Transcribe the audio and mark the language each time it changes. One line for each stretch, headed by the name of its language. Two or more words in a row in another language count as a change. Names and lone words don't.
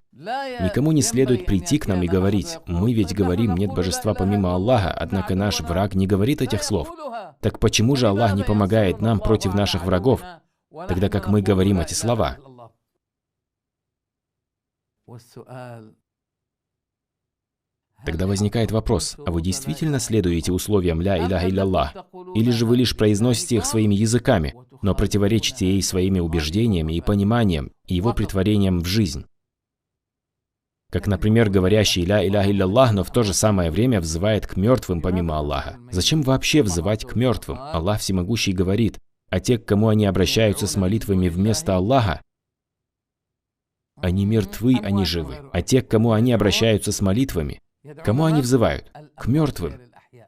Russian: Никому не следует прийти к нам и говорить: «Мы ведь говорим, нет божества помимо Аллаха, однако наш враг не говорит этих слов». Так почему же Аллах не помогает нам против наших врагов, тогда как мы говорим эти слова? Тогда возникает вопрос: а вы действительно следуете условиям
Arabic: «لا إله إلا الله»?
Russian: Или же вы лишь произносите их своими языками, но противоречите ей своими убеждениями и пониманием, и его претворением в жизнь? Как, например, говорящий
Arabic: «لا إله إلا الله»,
Russian: но в то же самое время взывает к мертвым помимо Аллаха. Зачем вообще взывать к мертвым? Аллах Всемогущий говорит: «А те, к кому они обращаются с молитвами вместо Аллаха, они мертвы, они живы. А те, к кому они обращаются с молитвами, кому они взывают?